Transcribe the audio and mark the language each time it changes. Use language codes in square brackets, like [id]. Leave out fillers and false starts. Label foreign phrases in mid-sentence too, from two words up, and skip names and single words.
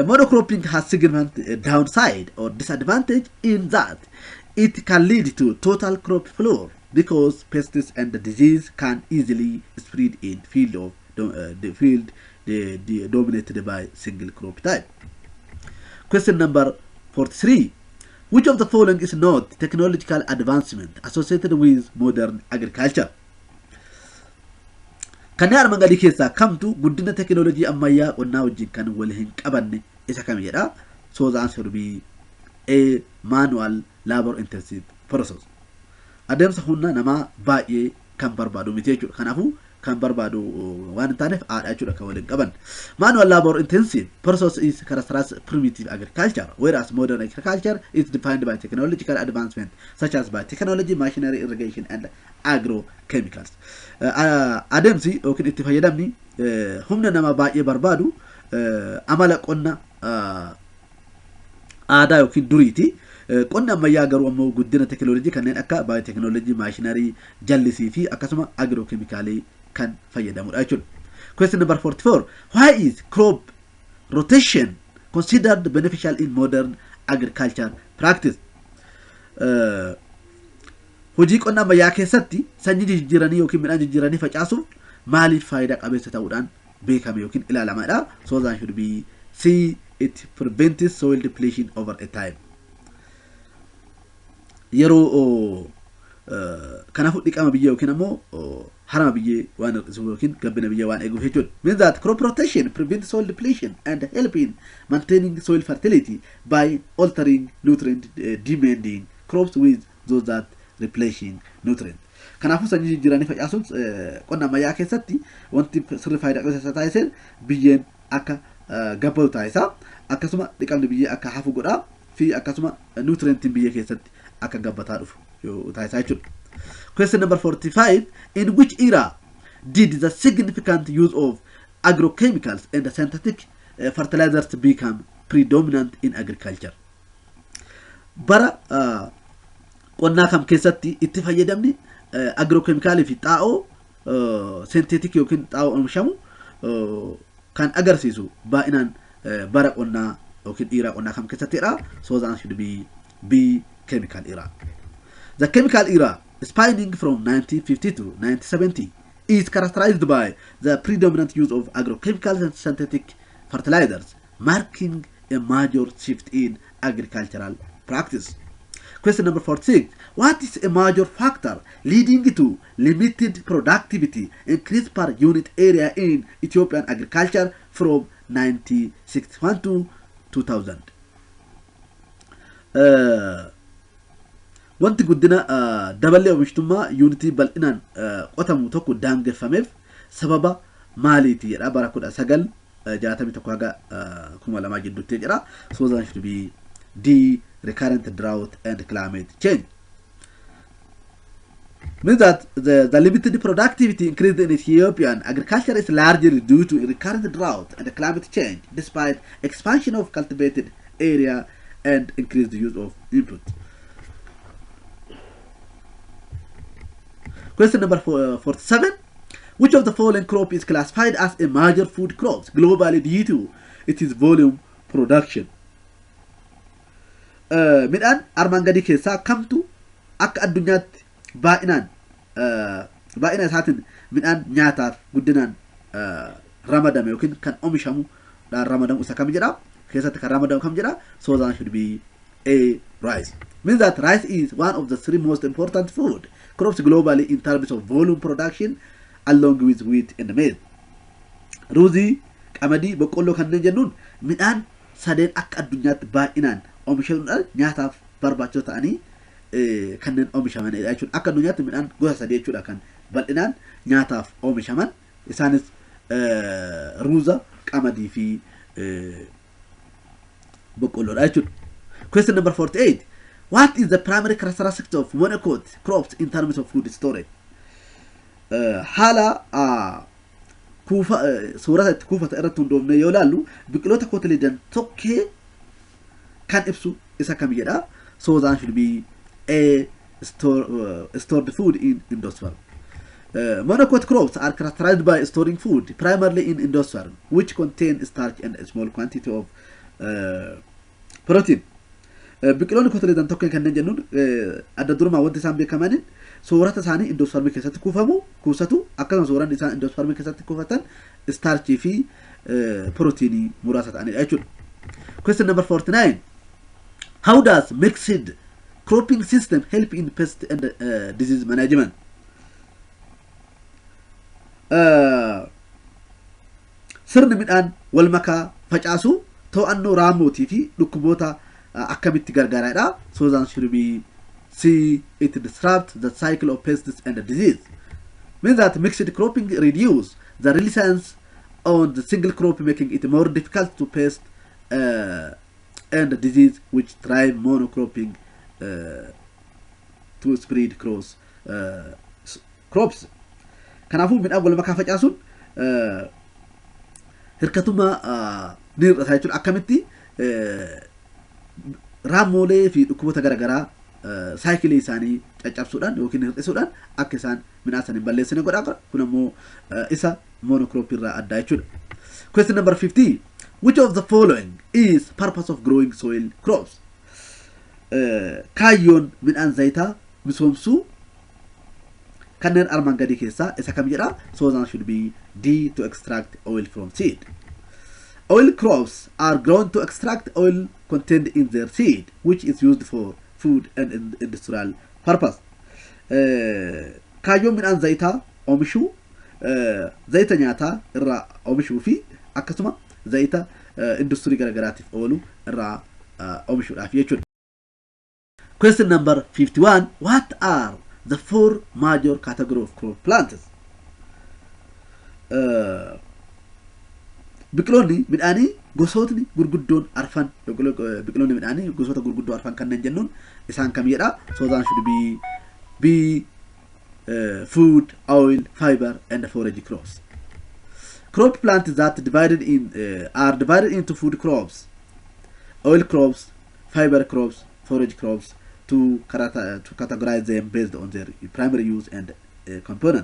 [en] Monocropping has significant downside or disadvantage in that it can lead to total crop failure because pests and disease can easily spread in the field dominated by single crop type. Question number 43. Which of the following is not technological advancement associated with modern agriculture? [om] Kanneen armaan gadii keessaa kamtu guddina teknoolojii ammayyaa qonnaa wajjin kan wal hin qabanne isa kam jedha. [en] So the answer will be A. Manual labor intensive process. [om] Adeemsa humna namaa baay'ee kan barbaadu miti jechuudha. Kanaafuu kan barbaadu waan taaneef aadha jechuudha kan waliin qaban. [en] Manual labor intensive process is characterized as primitive agriculture, whereas modern agriculture is defined by technological advancement such as by technology, machinery, irrigation, and agrochemicals. [om] Adeemsi yookiin itti fayyadamni humna namaa baay'ee barbaadu amala qonna aadaa yookiin duriiti. Qonna ammayyaa garuu ammoo guddina teknoolojii kanneen akka [en] baayotechnology, machinery, [om] jallisii fi akkasuma agrochemicalii kan fayyadamudha jechuudha. [en] Question number 44. Why is crop rotation considered beneficial in modern agriculture practice? [om] Hojii qonna ammayyaa keessatti sanyii jijjiiranii yookiin midhaan jijjiiranii facaasuuf maaliif faayidaa qabeessa ta'uudhaan beekame yookiin ilaalamaadha? [en] So that should be C. It prevents soil depletion over a time. [om] Yeroo kanaafuu dhiqama biyyee yookiin ammoo harama biyyee waan hir'isu yookiin gabbina biyyee waan eeguuf jechuudha. [en] Means that crop rotation prevents soil depletion and help in maintaining soil fertility by altering nutrient demanding crops with those that replenishing nutrients. [om] Kanaafuu sanyii jijjiiranii facaasuun qonna ammayyaa keessatti wanti sirrii faayidaa qabeessa taasisan biyyeen akka gabbatu taasisa. Akkasuma dhiqamni biyyee akka hafu godha fi akkasuma nutrientiin biyyee keessatti akka gabbataa dhufu taasisaa jechuudha. [en] Question number 45. In which era did the significant use of agrochemicals and synthetic fertilizers become predominant in agriculture? [om] Bara qonnaa kam keessatti itti fayyadamni agrochemicalii fi xaa'oo synthetic yookiin xaa'oo oomishamu kan agarsiisu baay'inaan bara qonnaa yookiin era qonnaa kam keessattidha. [en] So the answer should be B, chemical era. The chemical era, spanning from 1950 to 1970, is characterized by the predominant use of agrochemicals and synthetic fertilizers, marking a major shift in agricultural practice. Question number 46. What is a major factor leading to limited productivity increase per unit area in Ethiopian agriculture from 1961 to 2000? [om] Wanti guddina dabalee oomishtummaa yuunitii bal'inaan qotamu tokko daangeffameef sababa maaliiti jedha. Bara 1961 haga 2000 gidduutti jedha. [en] So that should be D, recurrent drought and climate change. Means that the limited productivity increased in Ethiopian agriculture is largely due to recurrent drought and climate change, despite expansion of cultivated area and increased use of input. Question number 47. Which of the following crop is classified as a major food crop globally due to its volume production? [om] Midhaan armaan gadii keessaa kamtu akka addunyaatti baay'ina isaatiin midhaan nyaataaf guddinaan ramadame yookiin kan oomishamu ramadamu isa kam jedha? Keessatti kan ramadamu kam jedha? [en] So that should be A, rice. Means that rice is one of the three most important food crops globally in terms of volume production, along with wheat and maize. [om] Ruuzii, qamadii, boqqolloo kanneen jennuun midhaan sadeen akka addunyaatti baay'inaan oomishamuudhaan nyaataaf barbaachisoo ta'anii kanneen oomishamanidha jechuudha. Akka addunyaatti midhaan gosa sadii jechuudha kan bal'inaan nyaataaf oomishaman. Isaanis ruuza, qamadii fi boqqolloodha jechuudha. [en] Question number 48. What is the primary characteristics of monocot crops in terms of food storage? [om] Haala suurata itti kuufata irratti hundoofne yoo ilaallu biqiloota kotileedan tokkee kan ibsu isa kam jedha? [en] So that should be A, stored food in endosperm. Monocot crops are characterized by storing food primarily in endosperm, which contain starch and a small quantity of protein. [om] Biqiloonni kotileedan tokkeen kanneen jennuun adda durummaa wanti isaan beekamaniin soorata isaanii endospermii keessatti kuusatu akkasuma sooranni isaan endospermii keessatti kuufatan starchii fi proteinii muraasa ta'anidha jechuudha. [en] Question number 49. How does mixed cropping system help in pest and disease management? [om] Sirni midhaan wal makaa facaasu to'annoo raamootii fi dhukkuboota akkamitti gargaaraadha? [en] So that should be C, it disrupts the cycle of pests and disease. Means that mixed cropping reduce the reliance on the single crop, making it more difficult to pest and disease, which drive monocropping to spread cross crops. [om] Kanaafuu midhaan wal makaa facaasuun hirkatuma ni hir'ata jechuudha. Akkamitti raamoolee fi dhukkuboota garaagaraa saayikilii isaanii caccabsuudhaan yookiin hir'isuudhaan akka isaan midhaan sana hin balleessine godha. Kun ammoo isa monocrop irraa adda jechuudha. [en] Question number 50. Which of the following is purpose of growing soil crops? [om] Kaayyoon midhaan zayitaa misoomsuu kanneen armaan gadii keessaa isa kam jedha? [en] So that should be D, to extract oil from seed. Oil crops are grown to extract oil contained in their seed, which is used for food and industrial purpose. [om] kaayyoon midhaan zayitaa oomishuu zayita nyaataa irraa oomishuu fi akkasuma zayita industirii garagaraatiif oolu irraa oomishuudhaaf jechuudha. [en] Question number 51. What are the 4 major categories of crop plants? [om] Biqiloonni midhaanii gosootni gurguddoon arfan biqiloonni midhaanii gosoota gurguddoo arfan kanneen jennuun isaan kamidha? [en] So that should be food, oil, fiber, and forage crops. Crop plants that are divided into food crops, oil crops, fiber crops, forage crops to categorize them based on their primary use and component.